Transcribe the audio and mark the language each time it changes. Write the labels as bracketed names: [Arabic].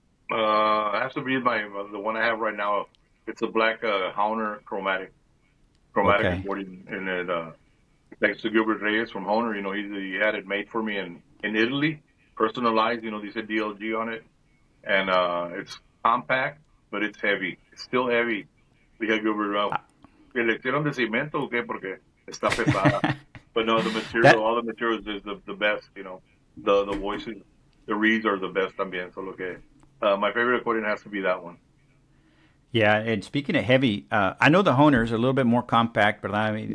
[English] It has to be the one I have right now. It's a black Honer chromatic accordion, and it thanks to Gilbert Reyes from Honer. He had it made for me in Italy, personalized. They said DLG on it, and it's compact, but it's heavy. It's still heavy. [Spanish] Dije Gilbert, ¿que le hicieron de cemento o qué? Porque está pesada. [English] But no, the material, all the materials is the best. The voices, the reeds are the best también. So my favorite accordion has to be that one. Yeah, and speaking of heavy, I know the Honers are a little bit more compact, ¿verdad? I mean,